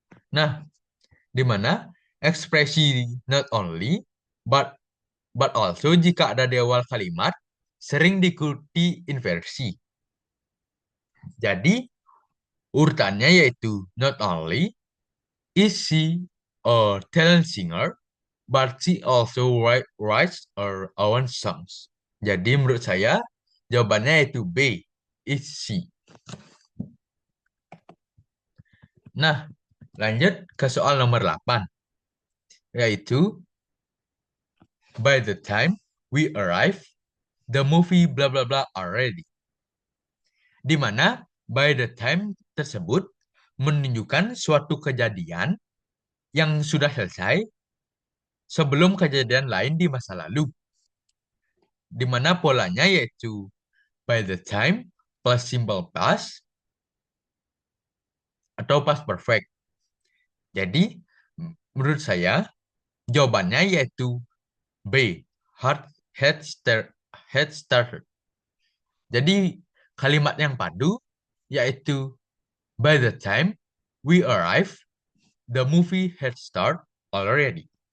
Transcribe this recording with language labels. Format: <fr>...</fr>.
<id>Nah, di mana ekspresi</id> <en>not only but also</en> <id>jika ada di awal kalimat sering diikuti inversi. Jadi urutannya yaitu</id> <en>not only is she a talent singer, but she also writes her own songs.</en> <id>Jadi menurut saya jawabannya yaitu B,</id> <en>is she.</en> <id>Nah, lanjut ke soal nomor 8, yaitu</id> <en>by the time we arrive, the movie blah blah blah already.</en> <id>Di mana</id> <en>by the time</en> <id>tersebut menunjukkan suatu kejadian yang sudah selesai sebelum kejadian lain di masa lalu. Di mana polanya yaitu</id> <en>by the time</en> <id>plus simple past atau past perfect. Jadi menurut saya jawabannya yaitu B,</id> <en>hard head started.</en> <id>Jadi kalimat yang padu yaitu</id> <en>by the time we arrive, the movie had started already.</en>